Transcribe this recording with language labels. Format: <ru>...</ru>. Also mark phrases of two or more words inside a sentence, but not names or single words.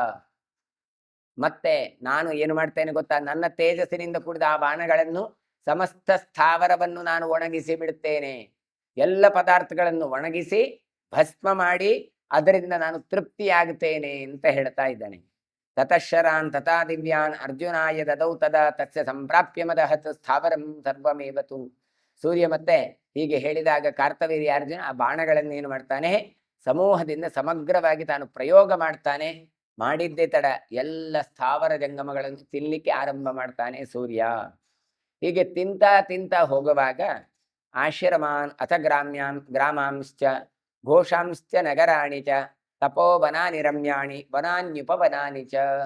<kn>ಮತ್ತೆ ನಾನು ಏನು ಮಾಡ್ತೇನೆ ಗೊತ್ತಾ, ನನ್ನ ತೇಜಸ್ಸಿನಿಂದ ಕೂಡಿದ ಆ ಬಾಣಗಳನ್ನು ಸಮಸ್ತ ಸ್ಥಾವರವನ್ನು ನಾನು ಒಣಗಿಸಿ ಬಿಡುತ್ತೇನೆ. ಎಲ್ಲ ಪದಾರ್ಥಗಳನ್ನು ಒಣಗಿಸಿ ಭಸ್ಮ ಮಾಡಿ ಅದರಿಂದ ನಾನು ತೃಪ್ತಿಯಾಗುತ್ತೇನೆ ಅಂತ ಹೇಳ್ತಾ ಇದ್ದಾನೆ.</kn> <sa>ತತಃಶರಾನ್ ತಥಾ ದಿವ್ಯಾನ್ ಅರ್ಜುನಾಯ ದದೌ ತದಾ ತಸ್ಯ ಸಂಪ್ರಾಪ್ಯ ಮದಹತ್ ಸ್ಥಾವರಂ ಸರ್ವಮೇವತು.</sa> <kn>ಸೂರ್ಯ ಮತ್ತೆ ಹೀಗೆ ಹೇಳಿದಾಗ ಕಾರ್ತವೀರ್ಯ ಅರ್ಜುನ ಆ ಬಾಣಗಳನ್ನು ಏನು ಮಾಡ್ತಾನೆ, ಸಮೂಹದಿಂದ ಸಮಗ್ರವಾಗಿ ತಾನು ಪ್ರಯೋಗ ಮಾಡ್ತಾನೆ. ಮಾಡಿದ್ದೇ ತಡ ಎಲ್ಲ ಸ್ಥಾವರ ಜಂಗಮಗಳನ್ನು ತಿನ್ಲಿಕ್ಕೆ ಆರಂಭ ಮಾಡ್ತಾನೆ ಸೂರ್ಯ. ಹೀಗೆ ತಿಂತ ಹೋಗುವಾಗ</kn> <sa>ಆಶ್ರಮಾನ್ ಅಥ ಗ್ರಾಮಾಂಶ್ಚ ಘೋಷಾಂಶ್ಚ ನಗರಾಣಿ ಚ ತಪೋವನಾನಿ ರಮ್ಯಾಣಿ ವನಾನ್ಯುಪವನಾನಿ ಚ.</sa>